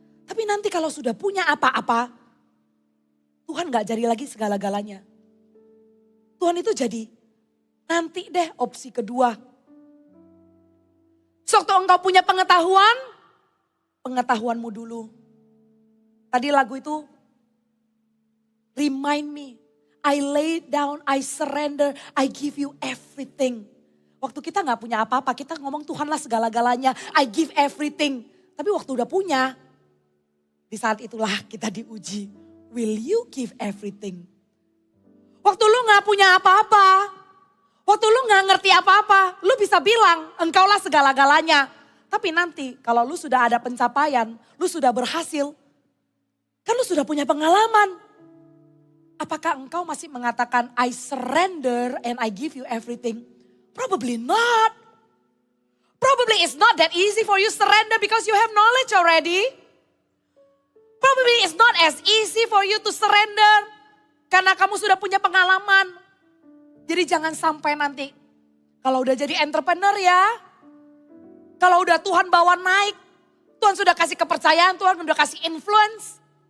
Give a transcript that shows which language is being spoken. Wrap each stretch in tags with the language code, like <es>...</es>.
<id>Tapi nanti kalau sudah punya apa-apa, Tuhan gak jadi lagi segala-galanya. Tuhan itu jadi nanti deh opsi kedua. Sewaktu engkau punya pengetahuan, pengetahuanmu dulu. Tadi lagu itu,</id> <en>remind me, I lay down, I surrender, I give you everything.</en> <id>Waktu kita gak punya apa-apa, kita ngomong Tuhanlah segala-galanya,</id> <en>I give everything.</en> <id>Tapi waktu udah punya, di saat itulah kita diuji.</id> <en>Will you give everything?</en> <id>Waktu lu gak punya apa-apa, waktu lu gak ngerti apa-apa, lu bisa bilang engkaulah segala-galanya. Tapi nanti kalau lu sudah ada pencapaian, lu sudah berhasil, kan lu sudah punya pengalaman. Apakah engkau masih mengatakan</id> <en>I surrender and I give you everything? Probably not. Probably it's not that easy for you surrender because you have knowledge already. Probably it's not as easy for you to surrender.</en> <id>Karena kamu sudah punya pengalaman. Jadi jangan sampai nanti. Kalau udah jadi entrepreneur ya. Kalau udah Tuhan bawa naik. Tuhan sudah kasih kepercayaan, Tuhan sudah kasih influence.</id>